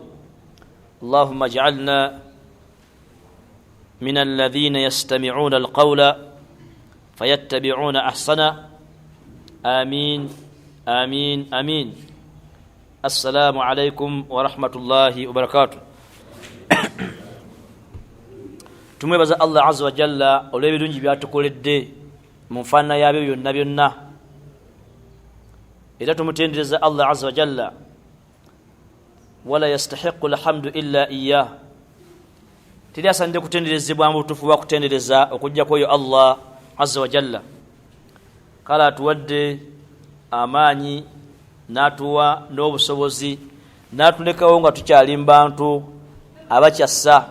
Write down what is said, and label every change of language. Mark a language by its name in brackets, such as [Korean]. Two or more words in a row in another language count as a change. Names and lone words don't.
[Arabic] اللهم اجعلنا من الذين يستمعون القول فيتبعون أحسنه. آمين آمين آمين. السلام عليكم ورحمة الله وبركاته. [Ganda] Tumwebaza Allah [Arabic] عز وجل [Ganda] olw'ebirungi byatukoledde mu nfaanana yabyo byonna byonna, era tumutendereza Allah [Arabic] عز وجل. ولا يستحق الحمد إلا إياه, [Ganda] teri asaanidde kutenderezebwa mu butuufu bwa kutendereza okujjako oyo Allah [Arabic] عز وجل. [Ganda] Kale atuwadde amaanyi, n'atuwa n'obusobozi, n'atulekawo nga tukyali mu bantu abakyassa.